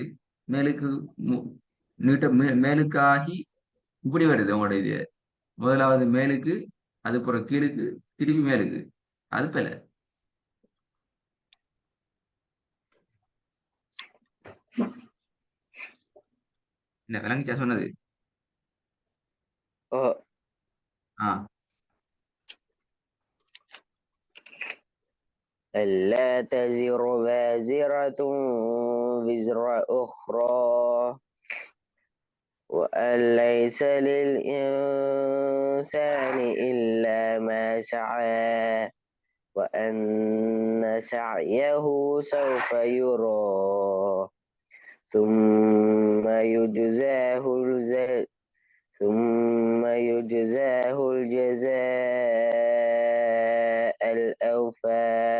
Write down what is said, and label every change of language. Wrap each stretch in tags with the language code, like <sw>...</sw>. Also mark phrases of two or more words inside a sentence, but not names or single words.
<ta>மேலுக்கு நீட்ட மேலுக்காகி இப்படி வருது உங்களோட இது. முதலாவது மேலுக்கு, அதுக்கப்புறம் கீழுக்கு, திருப்பி மேலுக்கு. அது போல என்ன விளங்கிச்சா சொன்னது?</ta> <ar>ألا تزر وازرة وزر أخرى وأن ليس للإنسان إلا ما سعى وأن سعيه سوف يرى ثم يجزاه الجزاء الأوفى</ar>